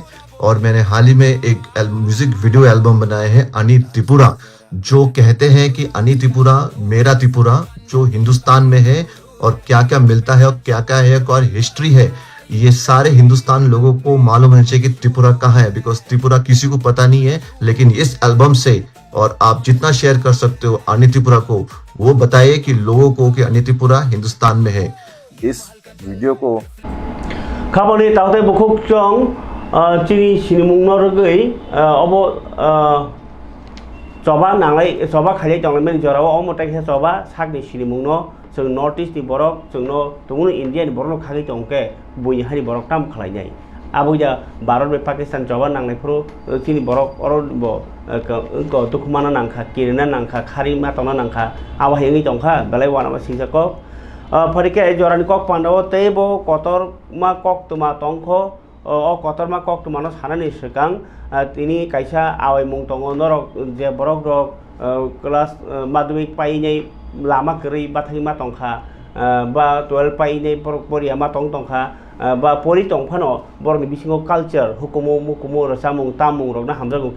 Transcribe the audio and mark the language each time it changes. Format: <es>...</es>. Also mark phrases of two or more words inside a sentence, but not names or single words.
<hi>और मैंने हाल ही में एक</hi> <en>music video album</en> <hi>बनाए हैं अनि त्रिपुरा, जो कहते हैं कि अनि त्रिपुरा मेरा त्रिपुरा जो हिंदुस्तान में है और क्या क्या मिलता है और क्या क्या है और हिस्ट्री है, ये सारे हिंदुस्तान लोगों को मालूम होना चाहिए कि त्रिपुरा कहाँ है। बिकॉज त्रिपुरा किसी को पता नहीं है, लेकिन इस एल्बम से और आप जितना शेयर कर सकते हो अनि त्रिपुरा को, वो बताइए कि लोगों को कि अनि त्रिपुरा हिंदुस्तान में है। इस वीडियो को</hi> <trp>खाबोनि तावते बुखुक चंग चिनी सिनिमुंग नरगै अबो चबा नांगै चबा खाले दंगमेन जराव अमताय चबा सागनि सिनिमुंग न जों नॉर्थ ईस्ट नि बरक जोंनो तुमुन इंडिया नि बरक खागे दंके बुइ हानि बरक ताम खलायनाय आबुया भारत बे पाकिस्तान जबा नांनायफोर चिनि बरक अरबो क दुखमाना नांखा किरना नांखा खारि मातना नांखा आवाहेंगि दंखा बेलाय वानामा सिंजाको फरिके जरानि कक पांडाव तेबो कतर मा कक तुमा तंखो o kotorma kok tumano sanani sekang tini kaisa awai mung tongo norok je borok rok class madhyamik painai lama keri bathai ma tongkha ba 12 painai borok pori ama tong tongkha ba pori tongphano borok ni bisingo culture hukumu mukumu rasamung tamung rok na hamjaguke</trp>